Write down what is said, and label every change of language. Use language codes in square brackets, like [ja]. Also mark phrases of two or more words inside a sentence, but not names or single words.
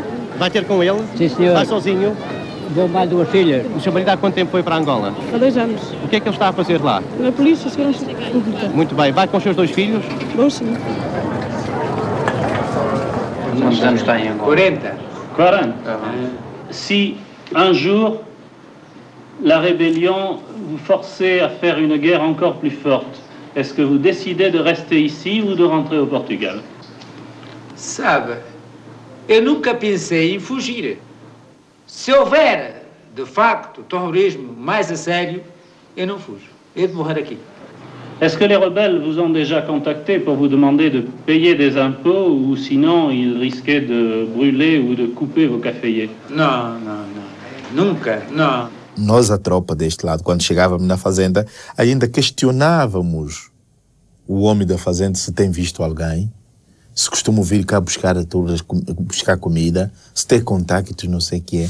[pt] Vai ter com ele? Sim, senhor. Vai sozinho? Vou mais 2 filhas. O seu marido há quanto tempo foi para Angola? Há 2 anos. O que é que ele está a fazer lá? Na Polícia, Segurança Pública. Muito bem. Vai com os seus 2 filhos? Bom, sim. Quantos anos tem em Angola? 40. [fr] Si un jour la rébellion vous forçait à faire une guerre encore plus forte, est-ce que vous décidez de rester ici ou de rentrer au Portugal? [pt] Sabe, eu nunca pensei em fugir. Se houver, de facto, terrorismo mais a sério, eu não fujo. Eu de morrer aqui. [fr] Est-ce que les rebelles vous ont déjà contacté pour vous demander de payer des impôts ou sinon ils risquaient de brûler ou de couper vos caféiers? [pt] Não, nunca, não. Nós, a tropa deste lado, quando chegávamos na fazenda, ainda questionávamos o homem da fazenda se tem visto alguém, se costuma vir cá buscar comida, se tem contactos, não sei o que é.